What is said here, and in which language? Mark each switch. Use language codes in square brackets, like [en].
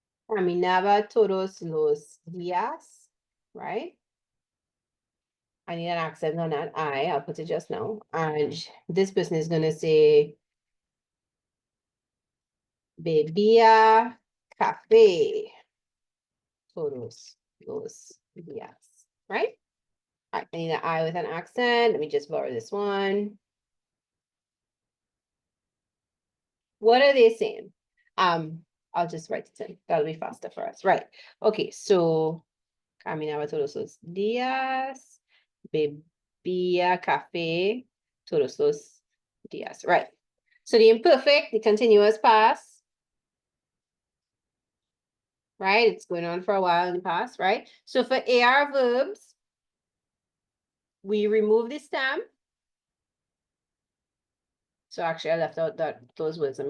[es] Caminaba todos los días, right? [en] I need an accent on that I. I'll put it just now. And this person is going to say, [es] bebía café todos los días, [en] right? All right, I need an I with an accent. Let me just borrow this one. What are they saying? I'll just write it in. That'll be faster for us. Right. Okay, so [es] caminaba todos los días, bebía café todos los días. [en] Right. So the imperfect, the continuous past, right? It's going on for a while in the past, right? So for AR verbs, we remove the stem. So actually I left out those words.